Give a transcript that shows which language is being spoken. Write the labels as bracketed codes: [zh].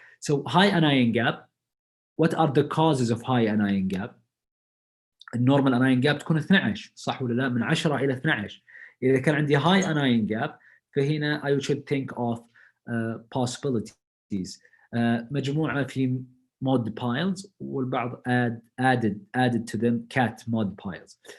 [en] So high anion gap, what are the causes of high anion gap؟ [ar] النورمال اناين جاب تكون 12 صح ولا لا؟ من 10 الى 12. اذا كان عندي هاي اناين جاب فهنا [en] I should think of possibilities. [ar] مجموعه في [en] mod piles [ar] والبعض [en] added to them cat mod piles.